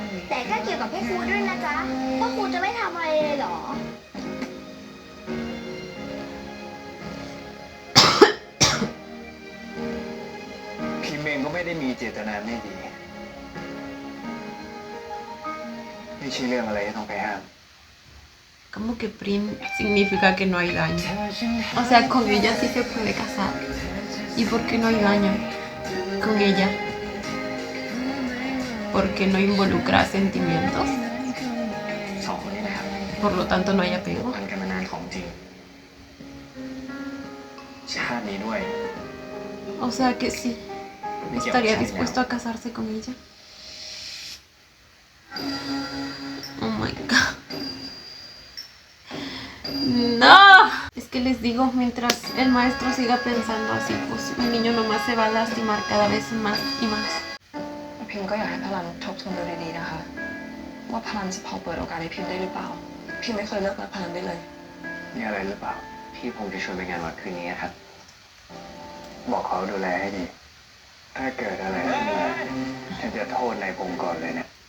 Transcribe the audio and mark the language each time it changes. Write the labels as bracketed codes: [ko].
[th] แต่ก็เกี่ยวกับพี่ครูด้วยนะจ๊ะพ่อครูจะไม่ทำอะไรเลยเหรอ พิมเองก็ไม่ได้มีเจตนาไม่ดี ไม่ใช่เรื่องอะไรที่ต้องไปห้าม [es] Como que Prim significa que no hay daño. O sea, con ella sí se puede casar. ¿Y por qué no hay daño con ella? Porque no involucra sentimientos. [th] สองคนนี้นะครับ [es] Por lo tanto, no hay apego. [th] มันกันมานานของจริง ชาตินี้ด้วย [es] O sea que sí. Estaría dispuesto a casarse con ella. [en] Oh my god. [es] ¡No! Es que les digo, mientras el maestro siga pensando así, pues mi niño nomás se va a lastimar cada vez más y más. [th] พิมก็อยากให้พลันทบทวนดูดีๆนะคะ ว่าพลันจะพอเปิดโอกาสให้พิมได้หรือเปล่า พิมไม่เคยเลิกรักพลันได้เลย มีอะไรหรือเปล่า พี่คงจะชวนไปงานวัดคืนนี้ครับ บอกเขาดูแลให้ดี ถ้าเกิดอะไรขึ้นมาฉันจะโทษนายพงศ์ก่อนเลยนะ